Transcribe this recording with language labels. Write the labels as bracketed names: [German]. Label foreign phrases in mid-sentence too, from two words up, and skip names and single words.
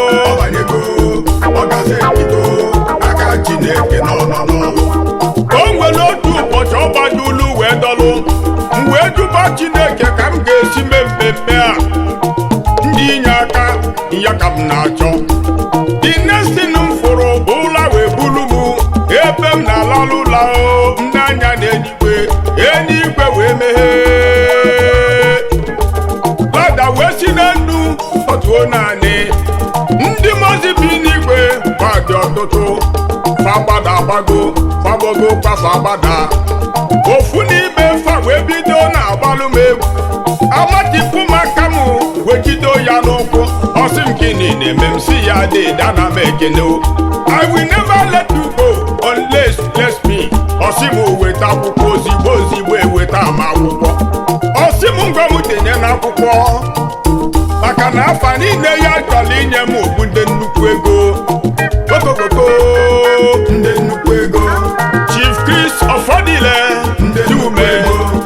[Igbo] Ọbanyego, ọ gazi ebido, aka Chineke nọ nọ n'ọlụ. O nwere otu ụbọchị ọ gbadulu wee dọlụ. M wee jụba Chineke ka m ga-esi mee mmemme a. Ndị inye aka, ya ka m na-achọ. [English] The next thing [Igbo] m fụrụ bụ ụla wee bulu m. Ebe m na-alalụ ụla o, m na-anya n'eluigwe, eluigwe wee meghee. Lada wee si n'enu, otuo naanị. Ndị mozi bi n'igwe, fa dị ọtụtụ. Fa gbada agbago, fa gbago, kwa fa gbada. Ofu n'ime fa wee bido na-agbalụ m egwu. Amatipu m aka m, wee jido ya n'ụkwụ. Ọ sị m, "Gịnị na-eme m?" Sị ya, "Dede, ana m ekene o. [English] I will never let you go unless you bless me." [Igbo] Ọ sị m, "Weta akwụkwọ ozigbo ozigbo, eweta m akwụkwọ." Ọ sị m, "Ngwa m denye n'akwụkwọ." Maka na afa niile ya chọrọ inye m bụ ndị nnukwu ego. Okokoko. Ndị nnukwu ego. Chief Chris Ofodile. Ndị nnukwu ego.